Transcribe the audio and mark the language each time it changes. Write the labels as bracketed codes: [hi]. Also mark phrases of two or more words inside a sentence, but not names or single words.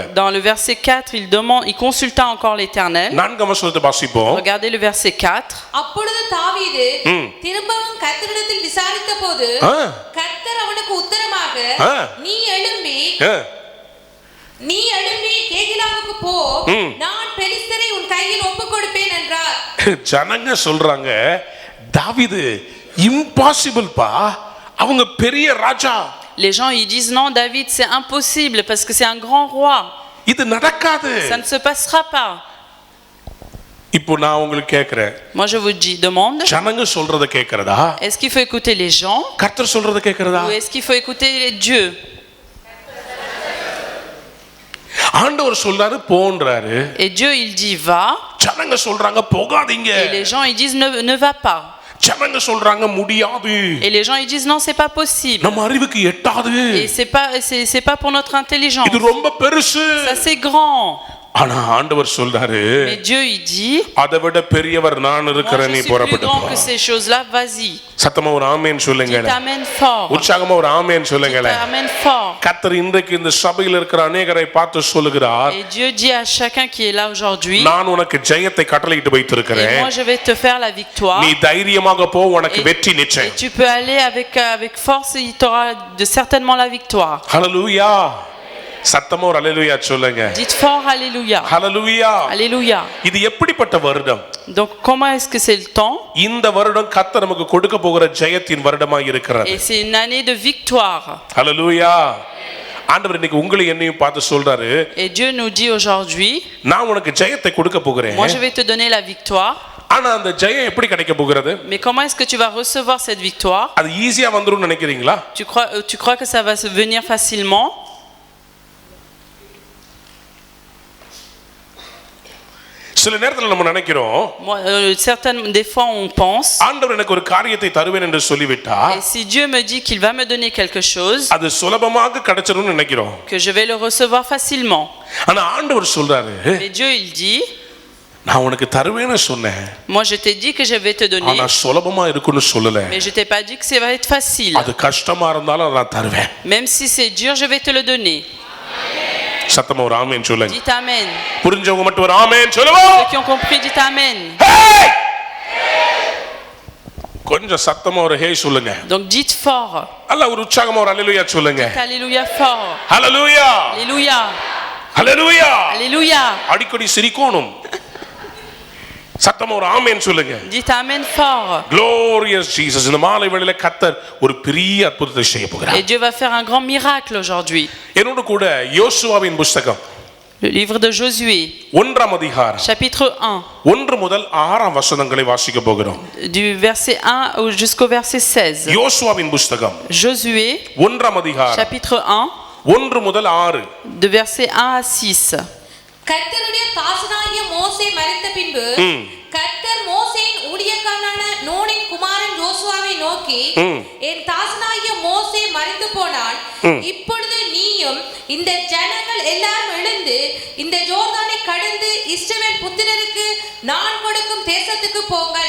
[fr] Dans le verset 4, il consulta encore l'Éternel. [ta] 4ஆம் வசனத்தை வாசிப்போம். [fr] Regardez le verset 4. [ta] அப்பொழுது தாவீது திரும்பவும் கர்த்தரிடத்தில் விசாரித்தபோது கர்த்தர் அவனுக்கு உத்தரமாக, நீ எழும்பி கேகிலாவுக்கு போ, நான் பெலிஸ்தரை உன் கையில் ஒப்புக் கொடுப்பேன் என்றார். ஜனங்க சொல்றாங்க, தாவீது இம்பாசிபிள் பா, அவங்க பெரிய ராஜா. [fr] Les gens ils disent non, David c'est impossible parce que c'est un grand roi. [ta] இது நடக்காது. [fr] Ça ne se passera pas. [ta] இப்போ நான் உங்களுக்கு கேக்குறேன், [fr] Moi je vous dis, demande, [ta] ஜனங்க சொல்றத கேக்குறதா, [fr] est-ce qu'il faut écouter les gens [ta] கர்த்தர் சொல்றத கேக்குறதா? [fr] ou est-ce qu'il faut écouter Dieu? [ta] ஆண்டவர் சொல்றாரு போன்றாரு, [fr] Et Dieu il dit va, [ta] ஜனங்க சொல்றாங்க போகாதீங்க. [fr] et les gens ils disent ne va pas. [ta] ஜனங்க சொல்றாங்க முடியாது, [fr] Et les gens ils disent non, c'est pas possible. [ta] நம்ம அறிவுக்கு எட்டாது, [fr] Et c'est pas pour notre intelligence. [ta] இது ரொம்ப பெருசு. [fr] Ça c'est grand. [ta] ஆனா ஆண்டவர் சொல்றாரு, [fr] Mais Dieu il dit, [ta] அதை விட பெரியவர் நான் [fr] moi [ta] இருக்கிறேன், [fr] je [ta] நீ [fr] suis plus [ta] புறப்பட்டு [fr] grand [ta] போ. [fr] que ces choses-là, vas-y. [ta] சத்தமா ஒரு ஆமென் சொல்லுங்க. [fr] Dites amen fort. [ta] உற்சாகமா ஒரு ஆமென் சொல்லுங்க. [fr] Dites amen fort. [ta] கர்த்தர் இன்றைக்கு இந்த சபையில் இருக்கிற அநேகரை பார்த்து சொல்லுகிறார், [fr] Et Dieu dit à chacun qui est là aujourd'hui, [ta] நான் உனக்கு ஜெயத்தை கட்டளையிட்டு [fr] et [ta] வைத்திருக்கிறேன், [fr] moi je vais te faire la victoire. [ta] நீ தைரியமாக போ, உனக்கு வெற்றி [fr] Et [ta] நிச்சயம். [fr] tu peux aller avec force et tu auras certainement la victoire. [ta] ஹல்லேலூயா. சத்தமா ஒரு அல்லேலூயா சொல்லுங்க. [fr] Dites fort alléluia. [ta] ஹல்லேலூயா. [fr] Alléluia. [ta] இது எப்படிப்பட்ட வருடம்? [fr] Donc comment est-ce que c'est le temps? [ta] இந்த வருடம் கர்த்தர் நமக்கு கொடுக்க போகிற ஜெயத்தின் வருடமாக இருக்கிறது. [fr] Et c'est une année de victoire. [ta] ஹல்லேலூயா. ஆண்டவர் இன்னைக்கு உங்களை என்னையும் பார்த்து சொல்றாரு, [fr] Et Dieu nous dit aujourd'hui, [ta] நான் உனக்கு ஜெயத்தை கொடுக்க போகிறேன். [fr] moi je vais te donner la victoire. [ta] ஆனா அந்த ஜெயம் எப்படி கிடைக்க போகிறது? [fr] Mais comment est-ce que tu vas recevoir cette victoire? [ta] அது ஈஸியா வந்துரும் நினைக்கிறீங்களா? [fr] Tu crois que ça va se venir facilement? [ta] சில நேரத்துல நம்ம நினைக்கிறோம், [fr] Certaines des fois on pense, [ta] ஆண்டவர் எனக்கு ஒரு காரியத்தை தருவேன் என்று சொல்லிவிட்டா [fr] et si Dieu me dit qu'il va me donner quelque chose, [ta] அது சுலபமாக கிடைச்சிரும்னு நினைக்கிறோம். [fr] que je vais le recevoir facilement. [ta] ஆனா ஆண்டவர் சொல்றாரு, [fr] Mais Dieu il dit, [ta] நான் உனக்கு தருவேன்னு சொன்னேன், [fr] moi je t'ai dit que je vais te donner, [ta] ஆனா சுலபமா இருக்குன்னு சொல்லல. [fr] mais je t'ai pas dit que ça va être facile. [ta] அது கஷ்டமா இருந்தாலும் நான் தருவேன். [fr] Même si c'est dur, je vais te le donner. [ta] சத்தமா ஒரு ஆமென் சொல்லுங்க. [fr] Dites amen. [ta] புரிஞ்சவங்க மட்டும் ஒரு ஆமென் சொல்லுவோம். [fr] Ceux qui ont compris, dites amen. [ta] கொஞ்சம் சத்தமா ஒரு ஹே சொல்லுங்க. [fr] Donc dites fort. [ta] அல்ல ஒரு உற்சாகமா ஒரு அல்லேலூயா சொல்லுங்க. [fr] Alléluia fort. [ta] ஹalleluya. [fr] Alléluia. [ta] ஹalleluya. [fr] Alléluia. [ta] அடிக்கடி சிரிக்கணும். சத்தமா ஒரு ஆமென் சொல்லுங்க. [fr] Dites amen fort. [en] Glorious Jesus. [ta] இந்த மாலை வேளையில கர்த்தர் ஒரு பெரிய அற்புதத்தை செய்ய போகிறார். [fr] Et Dieu va faire un grand miracle aujourd'hui. [ta] என்னோடு கூட யோசுவாவின் புத்தகம் [fr] Le livre de Josué, [ta] 1ஆம் அதிகாரம் [fr] chapitre 1, [ta] 1 முதல் 6ஆம் வசனங்களை வாசிக்க போகிறோம். [fr] du verset 1 jusqu'au verset 16. [ta] யோசுவாவின் புத்தகம் [fr] Josué, [ta] 1ஆம் அதிகாரம் [fr] chapitre 1, [ta] 1 முதல் 6. [fr] de verset 1 à 6. [ta] கர்த்தருடைய தாசனாகிய மோசே மரித்த பின்பு கர்த்தர் மோசேயின் ஊழியக்காரனான நூனின் குமாரன் யோசுவாவை நோக்கி, என் தாசனாகிய மோசே மரித்து போனான், இப்பொழுது நீயும் இந்த ஜனங்கள் எல்லாரும் எழுந்து இந்த யோர்தானை கடந்து இஸ்ரவேல் புத்திரருக்கு நான் கொடுக்கும் தேசத்துக்கு போங்கள்.